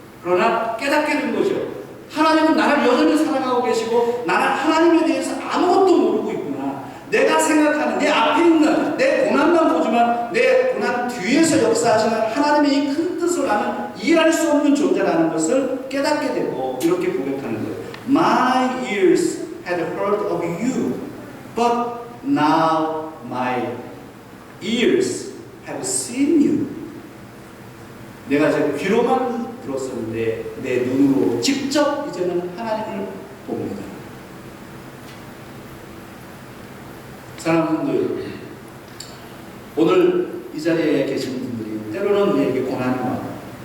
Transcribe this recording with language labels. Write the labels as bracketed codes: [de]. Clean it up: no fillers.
[ko] 그러나 깨닫게 된 거죠. 하나님은 나를 여전히 사랑하고 계시고 나는 하나님에 대해서 아무것도 모르고 있구나. 내가 생각하는 내 앞에 있는 내 고난만 보지만 내 고난 뒤에서 역사하시는 하나님의 이 큰 뜻을 나는 이해할 수 없는 존재라는 것을 깨닫게 되고 이렇게 고백하는 거예요. [en] My ears had heard of you, but now my ears have seen you. [ko] 내가 제 귀로만 들었었는데 내 눈으로 직접 이제는 하나님을 봅니다. 사랑하는 오늘 이 자리에 계신 분들이 때로는 우리에게 고난이 와요.